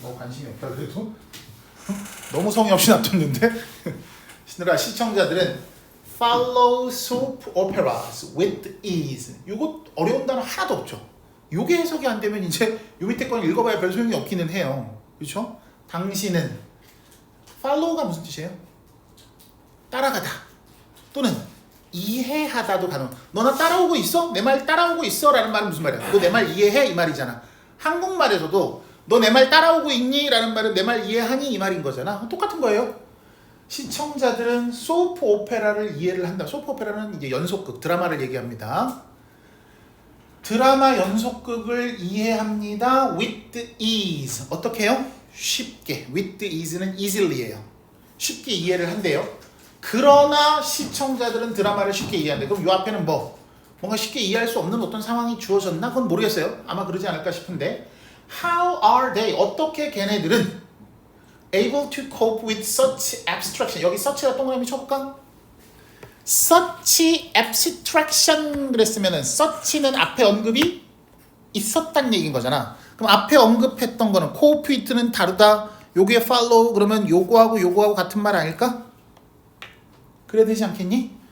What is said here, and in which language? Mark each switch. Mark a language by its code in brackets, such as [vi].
[ko] 뭐 관심이 없다 그래도? 너무 성의 없이 놔뒀는데? 시청자들은 [en] follow soap operas with ease. [ko] 요거 어려운 단어 하나도 없죠. 요게 해석이 안 되면 이제 요 밑에 건 읽어봐야 별 소용이 없기는 해요. 그렇죠? 당신은 follow가 무슨 뜻이에요? 따라가다 또는 이해하다도 가능. 너 나 따라오고 있어? 내 말 따라오고 있어? 라는 말은 무슨 말이야? 너 내 말 이해해? 이 말이잖아. 한국말에서도 너 내 말 따라오고 있니? 라는 말은 내 말 이해하니? 이 말인 거잖아. 똑같은 거예요. 시청자들은 소프 오페라를 이해를 한다. 소프 오페라는 이제 연속극, 드라마를 얘기합니다. 드라마 연속극을 이해합니다. [en] with ease. [ko] 어떻게 해요? 쉽게. [en] with ease는 easily예요. [ko] 쉽게 이해를 한대요. 그러나 시청자들은 드라마를 쉽게 이해한대. 그럼 이 앞에는 뭔가 쉽게 이해할 수 없는 어떤 상황이 주어졌나? 그건 모르겠어요. 아마 그러지 않을까 싶은데 [en] How are they? [ko] 어떻게 걔네들은 [en] able to cope with such abstraction? [ko] 여기 such에다 동그라미 쳐볼까? such abstraction 그랬으면은 such는 앞에 언급이 있었단 얘기인 거잖아. 그럼 앞에 언급했던 거는 cope with는 다르다. 여기에 follow 그러면 요거하고 같은 말 아닐까? 그래야 되지 않겠니?